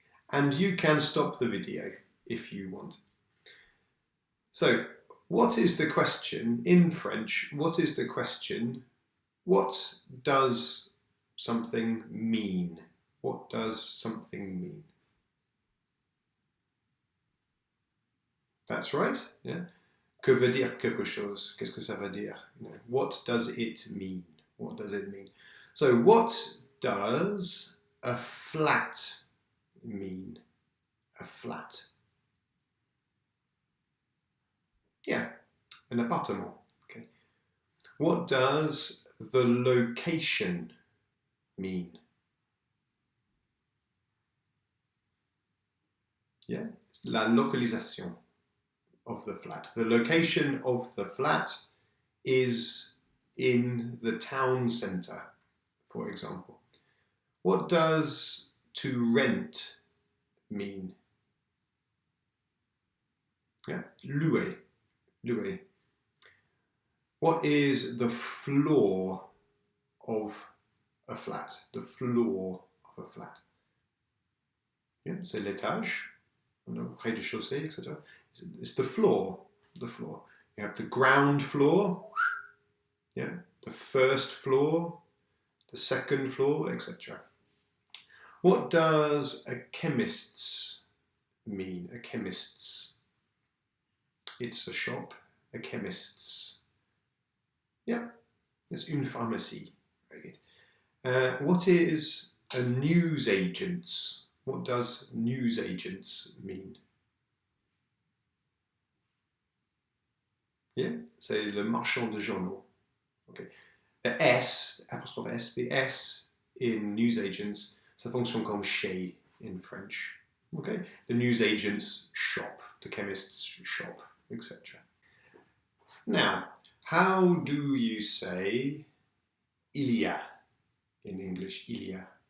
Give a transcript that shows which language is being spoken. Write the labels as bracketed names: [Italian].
[English] And you can stop the video if you want. So, what is the question in French? What is the question? What does something mean? What does something mean? That's right, yeah. [French] Que veut dire quelque chose? Qu'est-ce que ça veut dire? [English] What does it mean? What does it mean? So, what does a flat mean? A flat. Yeah, [French] un appartement. [English] Okay. What does the location mean? Yeah, [French] la localisation [English] of the flat. The location of the flat is in the town centre, for example. What does to rent mean? Yeah, louer, louer. What is the floor of a flat? The floor of a flat. [French] Yeah, c'est l'étage, rez-de-chaussée, etc. [English] It's the floor, the floor. You have the ground floor, yeah, the first floor, the second floor, etc. What does a chemist's mean? A chemist's. It's a shop, a chemist's. Yeah, it's [French] une pharmacie. [English] Very good. What is a newsagent's? What does newsagent's mean? Yeah, [French] c'est le marchand de journaux. [English] Okay. The S, apostrophe S, the S in newsagents, [French] ça fonctionne comme chez [English] in French. Okay, the newsagent's shop, the chemist's shop, etc. Now, how do you say [French] il y a [English] in English? [French] Il y a.